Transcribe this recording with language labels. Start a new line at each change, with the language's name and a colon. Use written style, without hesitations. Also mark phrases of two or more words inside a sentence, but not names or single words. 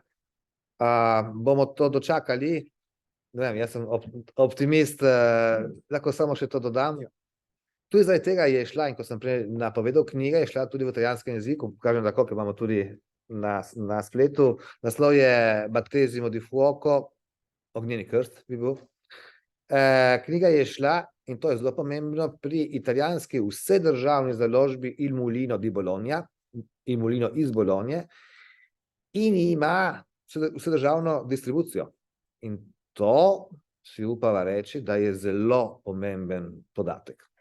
Slovenian: Bomo to dočakali, ne vem, jaz sem optimist, lahko samo še to dodam. Tudi zaradi tega je šla, in ko sem prej napovedal knjiga, je šla tudi v italijanskem jeziku, kažem tako, ker imamo tudi na spletu. Naslov je Battesimo di fuoco, ognjeni krst bi bil. Knjiga je šla, in to je zelo pomembno, pri italijanski vsedržavni založbi Il Mulino di Bologna, Il Mulino iz Bologne, in ima vsedržavno distribucijo. In to si upava reči, da je zelo pomemben podatek.